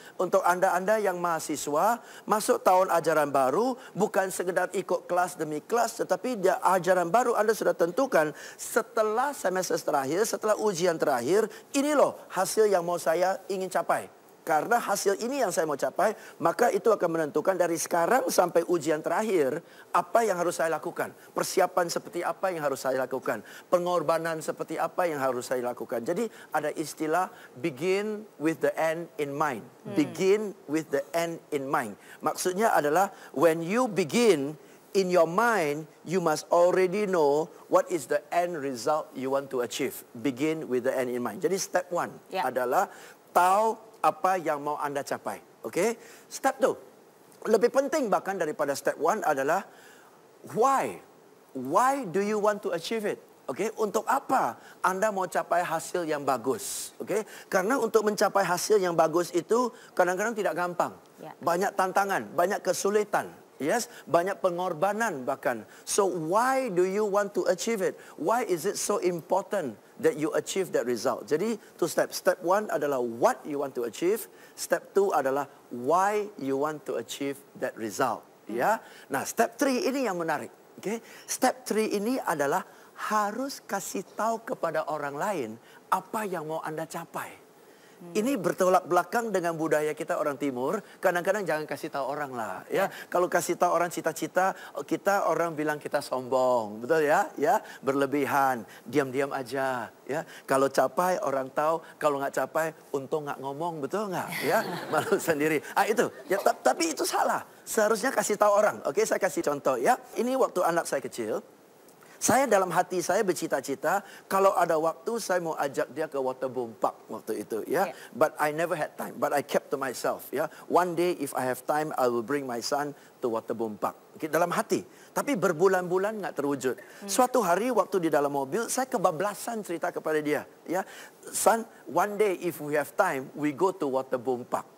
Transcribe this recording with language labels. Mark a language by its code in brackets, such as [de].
[id] Untuk anda yang mahasiswa masuk tahun ajaran baru, bukan sekedar ikut kelas demi kelas, tetapi ajaran baru Anda sudah tentukan setelah semester terakhir, setelah ujian terakhir, ini loh hasil yang mau saya ingin capai. Karena hasil ini yang saya mau capai, maka itu akan menentukan dari sekarang sampai ujian terakhir, apa yang harus saya lakukan. Persiapan seperti apa yang harus saya lakukan. Pengorbanan seperti apa yang harus saya lakukan. Jadi ada istilah [en] begin with the end in mind. Begin with the end in mind. [id] Maksudnya adalah [en] when you begin in your mind, you must already know what is the end result you want to achieve. Begin with the end in mind. [id] Jadi step one adalah tahu apa yang mau Anda capai. Oke? Step 2. Lebih penting bahkan daripada step 1 adalah why? [en] Why do you want to achieve it? [id] Oke, untuk apa Anda mau capai hasil yang bagus? Oke? Karena untuk mencapai hasil yang bagus itu kadang-kadang tidak gampang. Banyak tantangan, banyak kesulitan. Yes, banyak pengorbanan bahkan. [en] So why do you want to achieve it? Why is it so important that you achieve that result? [id] Jadi 2 steps. Step 1 adalah [en] what you want to achieve. [id] Step 2 adalah [en] why you want to achieve that result. [id] Ya. Nah, step 3 ini yang menarik. Okay? Step 3 ini adalah harus kasih tahu kepada orang lain apa yang mau Anda capai. Ini bertolak belakang dengan budaya kita orang timur. Kadang-kadang jangan kasih tahu orang lah, ya. Kalau kasih tahu orang cita-cita, kita orang bilang kita sombong, betul ya? Ya, berlebihan, diam-diam aja, ya. Kalau capai orang tahu, kalau nggak capai, untung nggak ngomong, betul nggak? Ya, malu sendiri. Itu, ya. Tapi itu salah. Seharusnya kasih tahu orang. Oke, saya kasih contoh ya. Ini waktu anak saya kecil. Saya dalam hati saya bercita-cita kalau ada waktu saya mau ajak dia ke Waterboom Park waktu itu ya. [en] But I never had time. But I kept to myself ya. One day if I have time I will bring my son to Waterboom Park. Okay, [id] dalam hati. Tapi berbulan-bulan nggak terwujud. Suatu hari waktu di dalam mobil saya kebablasan cerita kepada dia ya. [en] Son, one day if we have time we go to Waterboom Park.